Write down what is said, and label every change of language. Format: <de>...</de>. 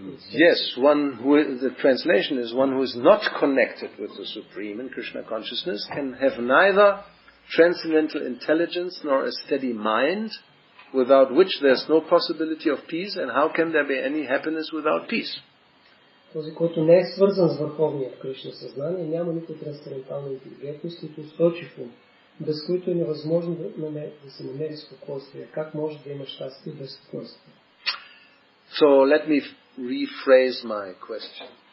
<en>Yes, the translation is one who is not connected with the Supreme in Krishna consciousness can have neither transcendental intelligence nor a steady mind, without which there is no possibility of peace, and how can there be any happiness without peace?</en> <bg>Този, който не е свързан с върховния в Кришна съзнание, няма нито трансцендентална интелигентност, нито устойчив ум, без които е невъзможно да се намери спокойствие. Как може да има щастие без спокойствие?</bg> <en>So let me rephrase my question.</en>